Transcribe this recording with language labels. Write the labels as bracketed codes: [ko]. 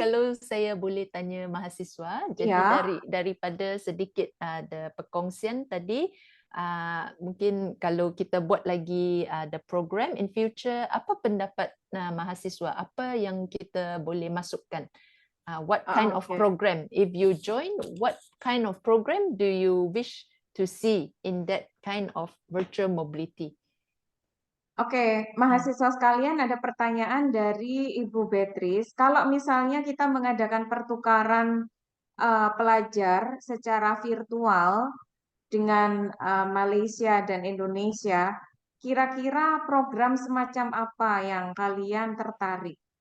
[ms] kalau saya boleh tanya mahasiswa, jadi Ya. daripada sedikit ada perkongsian tadi, mungkin kalau kita buat lagi ada program [en] in future, [ms] apa pendapat mahasiswa? Apa yang kita boleh masukkan? [en] What kind of Okay. program? If you join, what kind of program do you wish to see in that kind of virtual mobility? [id] Oke, mahasiswa sekalian, ada pertanyaan dari Ibu Beatrice. Kalau misalnya kita mengadakan pertukaran pelajar secara virtual dengan Malaysia dan Indonesia, kira-kira program semacam apa yang kalian tertarik?